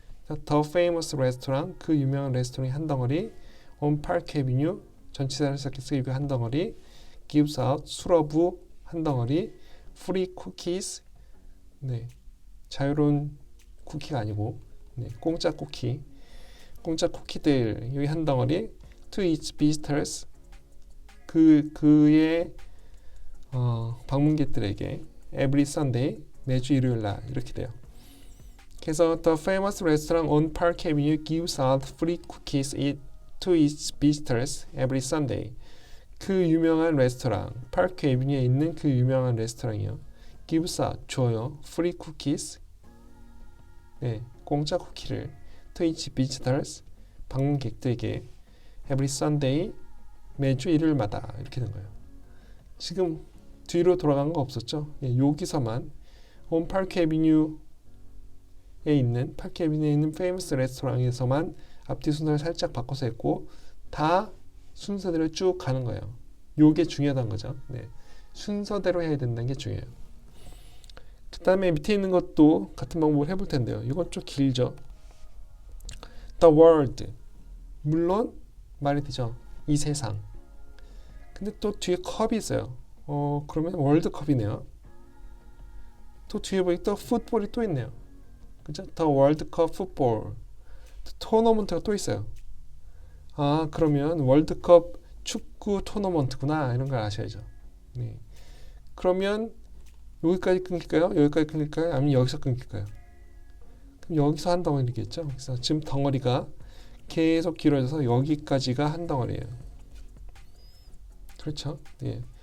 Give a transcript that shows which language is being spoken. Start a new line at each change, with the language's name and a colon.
English: The famous restaurant,
Korean: 그 유명한 레스토랑이 한 덩어리,
English: on Park Avenue,
Korean: 전치사를 시작해서 이거 한 덩어리,
English: gives out,
Korean: 수러브 한 덩어리,
English: free cookies,
Korean: 네, 자유로운 쿠키가 아니고 네, 공짜 쿠키들 여기 한 덩어리,
English: to its visitors,
Korean: 그의 방문객들에게
English: every Sunday,
Korean: 매주 일요일날 이렇게 돼요.
English: 그래서 the famous restaurant on Park Avenue gives out free cookies to its visitors every Sunday.
Korean: 그 유명한 레스토랑, 파크 에비뉴에 있는 그 유명한 레스토랑이요.
English: gives out,
Korean: 줘요.
English: free cookies,
Korean: 네, 공짜 쿠키를
English: to its visitors,
Korean: 방문객들에게
English: every Sunday,
Korean: 매주 일요일마다 이렇게 된 거예요. 지금 뒤로 돌아간 거 없었죠? 예, 여기서만 on Park Avenue 파크 에비뉴에 있는 페이머스 레스토랑에서만 앞뒤 순서를 살짝 바꿔서 했고 다 순서대로 쭉 가는 거예요. 요게 중요하다는 거죠. 네. 순서대로 해야 된다는 게 중요해요. 그 다음에 밑에 있는 것도 같은 방법을 해볼 텐데요. 이건 좀 길죠. The world 물론 말이 되죠. 이 세상. 근데 또 뒤에 컵이 있어요. 그러면 월드컵이네요. 또 뒤에 보니까 또 풋볼이 또 있네요. 그죠?
English: The World Cup Football
Korean: 토너먼트가 또 있어요. 아 그러면 월드컵 축구 토너먼트구나 이런 걸 아셔야죠. 네. 그러면 여기까지 끊길까요? 여기까지 끊길까요? 아니면 여기서 끊길까요? 그럼 여기서 한 덩어리겠죠. 그래서 지금 덩어리가 계속 길어져서 여기까지가 한 덩어리예요. 그렇죠? 예.